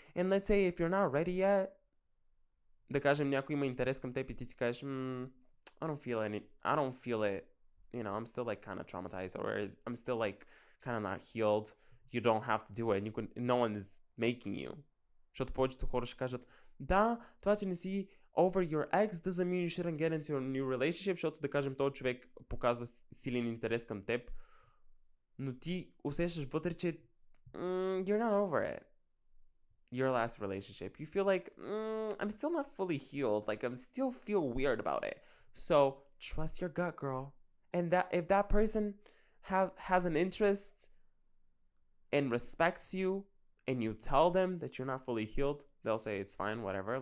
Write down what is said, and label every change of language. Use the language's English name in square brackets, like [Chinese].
[English] And let's say if you're not ready yet, [Bulgarian] да кажем някой има интерес към теб и ти си кажеш, [English] I don't feel it, you know, I'm still like kind of traumatized, or I'm still like kind of not healed. You don't have to do it, and no one is making you. [Bulgarian] Защото повечето хора ще кажат, да, това, че не си [English] over your ex doesn't mean you shouldn't get into a new relationship, [Bulgarian] защото да кажем, този човек показва силен интерес към теб, но ти усещаш вътре, че [English] you're not over it. Your last relationship. You feel like, I'm still not fully healed. Like, I'm still feel weird about it. So, trust your gut, girl. And that if that person has an interest and respects you, and you tell them that you're not fully healed, they'll say it's fine, whatever.